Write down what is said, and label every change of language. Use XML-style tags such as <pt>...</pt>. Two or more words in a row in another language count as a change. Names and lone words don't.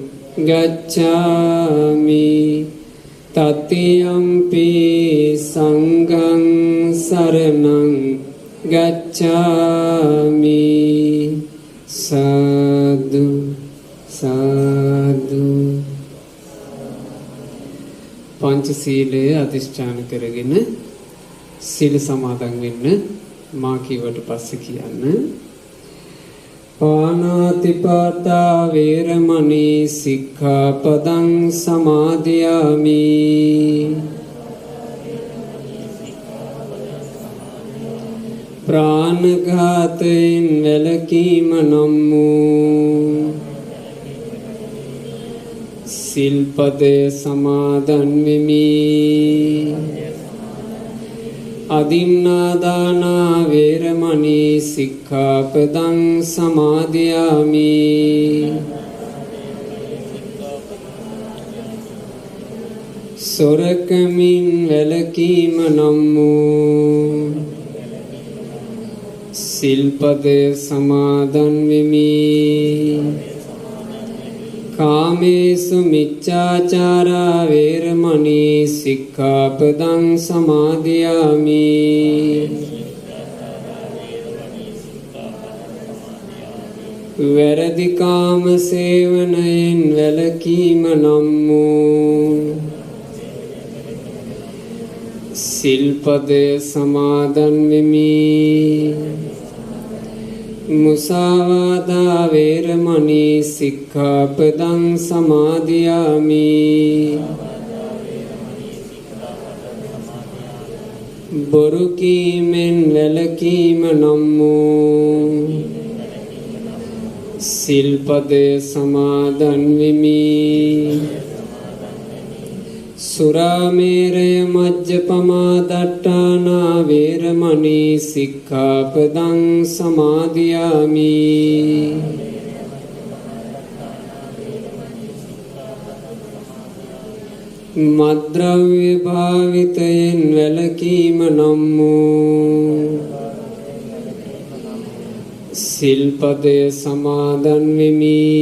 <pi>ගච්ඡාමි තතියම්පි සංඝං සරණං ගච්ඡාමි සාදු සාදු</pi> <si>පංචශීලය අධිෂ්ඨාන කරගෙන සීල සමාදන් වෙන්න මා කීවට පස්සේ කියන්න</si> <pi>පාණාතිපාතා වේරමණී සික්ඛාපදං සමාදියාමි</pi> <si>ප්‍රාණඝාතයෙන් වැළකීම නම් වූ සිල්පදය සමාදන් වෙමි.</si> <pi>අදින්නාදානා වේරමණී සික්ඛාපදං සමාදියාමි.</pi> <si>සොරකමින් වැළකීම නම් වූ සිල්පදය සමාදන් වෙමි.</si> <pi>කාමේසු මිච්ඡාචාරා වේරමණී සික්ඛාපදං සමාදියාමි.</pi> <si>වැරදි කාම සේවනයෙන් වැළකීම නම් වූ සිල්පදය සමාදන් වෙමි.</si> <pi>මුසාවාදා වේරමණී සික්ඛාපදං සමාදියාමි.</pi> <si>බොරු කීමෙන් වැළකීම නම් වූ සිල්පදය සමාදන් වෙමි.</si> <pi>සුරාමේරය මජ්ජපමා දට්ඨානා වේරමණී සික්ඛාපදං සමාදියාමි.</pi> <si>මද්ද්‍රව්‍ය භාවිතයෙන් වැළකීම නම් වූ සිල්පදය සමාදන් වෙමි.</si>